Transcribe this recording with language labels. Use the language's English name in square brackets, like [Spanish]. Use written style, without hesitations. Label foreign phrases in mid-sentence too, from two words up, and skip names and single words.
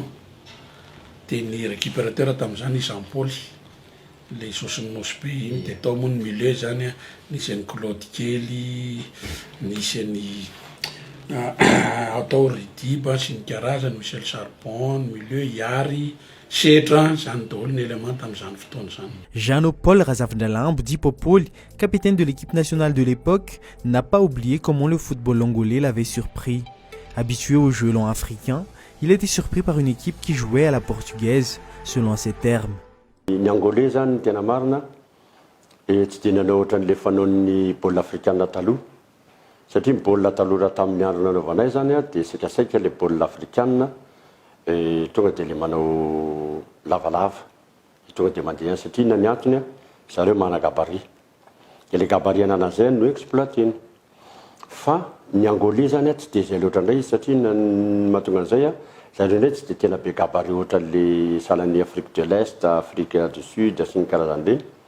[Malagasy] de ny récupérateur tam'izany Jean-Paul le sosiny nosy be iny de tao moa ny milieu zany nisy any Claude Kely nisy any atao Ridiba sy ny karazany Michel Charbon milieu Yary Sedra zany daholo ny élément tam'izany fotoana zany. [French] Jean-Paul Razavdalambo, dit Popol, capitaine de l'équipe nationale de l'époque, n'a pas oublié comment le football angolais l'avait surpris. Habitué au jeu lent africain, il était surpris par une équipe qui jouait à la portugaise, selon ses termes. [Malagasy] Ny angolais zany tena marina tsy dia nanao ohatran'le fanaon'ny baolina africaine taloha satria ny baolina taloha raha tamin'ny andro nanaovanay zany dia saikasaika le baolina africaine tonga dia le manao lavalava tonga dia mandeha satria na ny antony zareo mana gabarit dia le gabarit ananan'izay no exploiteny fa ny angolais zany tsy dia zay loatra indray izy satria mahatonga an'izay zareo indray tsy dia tena be gabarit ohatran'le salan'ny Afrique de l'Est, Afrique du Sud sy ny karazan'ireny